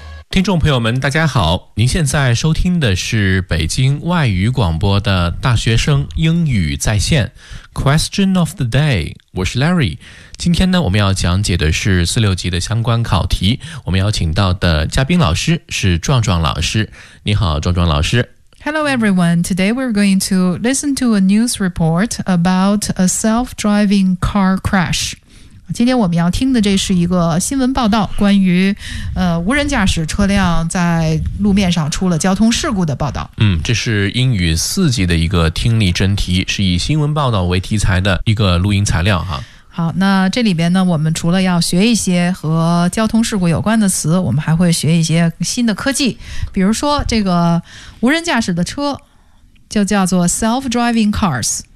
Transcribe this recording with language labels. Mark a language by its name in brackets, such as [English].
[Chinese] 听众朋友们大家好，您现在收听的是北京外语广播的大学生英语在线 [English] Question of the day， [Chinese] 我是 Larry。今天呢，我们要讲解的是四六级的相关考题，我们邀请到的嘉宾老师是壮壮老师。你好，壮壮老师。 [English] Hello everyone, today we're going to listen to a news report about a self-driving car crash. [Chinese] 今天我们要听的这是一个新闻报道，关于无人驾驶车辆在路面上出了交通事故的报道。嗯，这是英语四级的一个听力真题，是以新闻报道为题材的一个录音材料哈。好，那这里边呢，我们除了要学一些和交通事故有关的词，我们还会学一些新的科技，比如说这个无人驾驶的车就叫做 self-driving cars。